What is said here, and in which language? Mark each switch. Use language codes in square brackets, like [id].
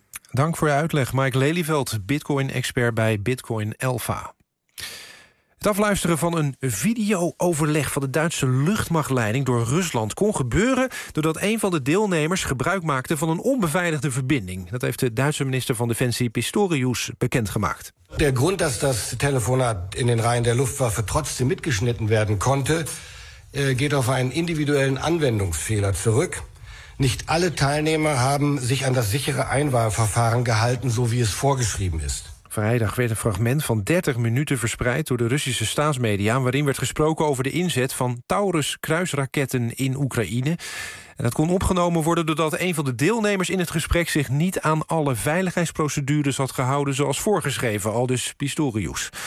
[nl] Dank voor je uitleg, Mike Lelieveld, Bitcoin-expert bij Bitcoin Alpha. Het afluisteren van een video-overleg van de Duitse luchtmachtleiding door Rusland kon gebeuren doordat een van de deelnemers gebruik maakte van een onbeveiligde verbinding. Dat heeft de Duitse minister van Defensie Pistorius bekendgemaakt. [de] De grond dat das telefonat in den Reihen der Luftwaffe trotzdem mitgeschnitten werden konnte, geht auf einen individuellen Anwendungsfehler zurück. Nicht alle Teilnehmer haben sich an das sichere Einwahlverfahren gehalten, so wie es vorgeschrieben ist. [nl] Vrijdag werd een fragment van 30 minuten verspreid door de Russische staatsmedia, waarin werd gesproken over de inzet van Taurus kruisraketten in Oekraïne. En dat kon opgenomen worden doordat een van de deelnemers in het gesprek zich niet aan alle veiligheidsprocedures had gehouden zoals voorgeschreven, aldus Pistorius.